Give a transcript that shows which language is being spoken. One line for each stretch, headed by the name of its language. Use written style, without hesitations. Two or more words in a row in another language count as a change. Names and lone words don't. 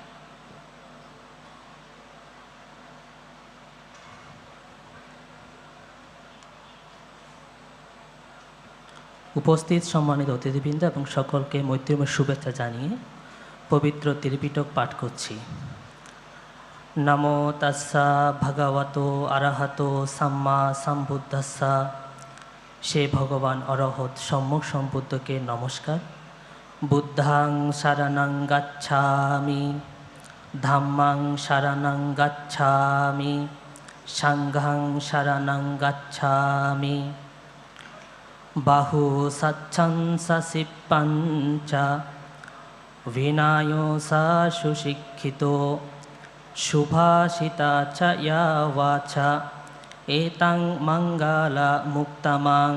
Bangla: উপস্থিত সম্মানিত অতিথিবৃন্দ এবং সকলকে মৈত্রীময় শুভেচ্ছা জানিয়ে পবিত্র ত্রিপিটক পাঠ করছি।
Pali: নমো তাস্সা ভগবতো আরহাতো সাম্মা সম্বুদ্ধাস্সা।
Bangla: সে ভগবান অরহৎ সম্যক সম্বুদ্ধকে নমস্কার।
Pali: বুদ্ধাং শরণং গচ্ছামি, ধাম্মাং শরণং গচ্ছামি, সংঘং শরণং গচ্ছামি। বাহু সচ্ছন্সি পঞ্চ, বিনায় সা সুশিক্ষিত, শুভাষিতা চ ইয়া বাচা, এতাং মঙ্গলা মুক্তমাং।